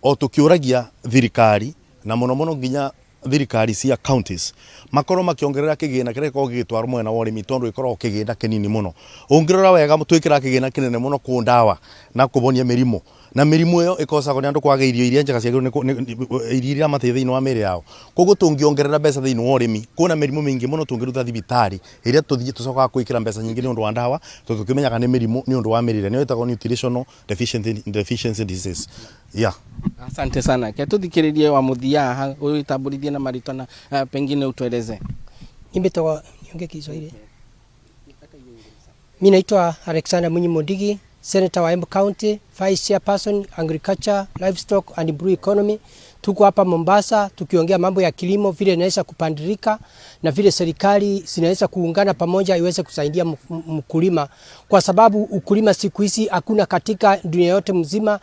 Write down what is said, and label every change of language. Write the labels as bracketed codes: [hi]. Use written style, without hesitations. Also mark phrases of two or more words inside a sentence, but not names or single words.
[ki] o tukiuragia thirikari na muno nginya thirikari cia counties makorwo makiongerera kigina kiria ko gitwarwo mwena wa urimi tondu ikorwo kigina kinini muno ungirora wega twikira kigina kinene muno ku ndawa na kubonia mirimo na mirimu yo ikosago ni andu kwaga irio iria njega cia iria mate thiini wa miri yao koguo tungiongerera mbeca thiini wa urimi kuna mirimu mingi muno tungiruta thibitari iria tuthie tucoka kwikira mbeca nyingi ni undu wa ndawa tukimenyaga ni mirimu ni undu wa mirire ni wetagwo [en] nutritional deficiency disease [sw] Asante sana [ki] ke tuthikiririe wa muthia uitamburithie na marito [sw] na pengine utueleze. Nimetoka niongee Kiswahili. Mimi naitwa Alexander Munyimondigi, Senator wa Embu County, [en] Vice Chairperson Agriculture, Livestock and Brew Economy. [sw] Tuko hapa Mombasa tukiongea mambo ya kilimo vile inaweza kupandirika na vile serikali zinaweza kuungana pamoja iweze kusaidia mkulima, kwa sababu ukulima siku hizi hakuna katika dunia yote mzima.